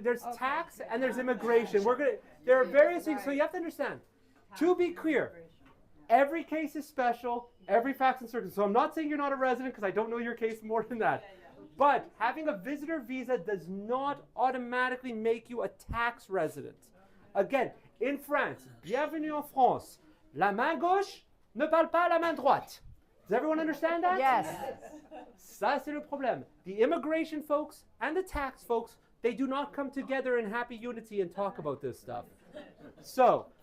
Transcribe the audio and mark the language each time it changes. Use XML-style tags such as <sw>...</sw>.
<en>There's tax and there's immigration. There are various things. So you have to understand. To be clear, every case is special. Every fact and circumstance. So I'm not saying you're not a resident because I don't know your case more than that. But having a visitor visa does not automatically make you a tax resident. Again, in France,</en> <fr>bienvenue en France. La main gauche ne parle pas la main droite.</fr> <en>Does everyone understand that? Yes.</en> <fr>Ça, c'est le problème.</fr> <en>The immigration folks and the tax folks, they do not come together in happy unity and talk about this stuff. So,</en>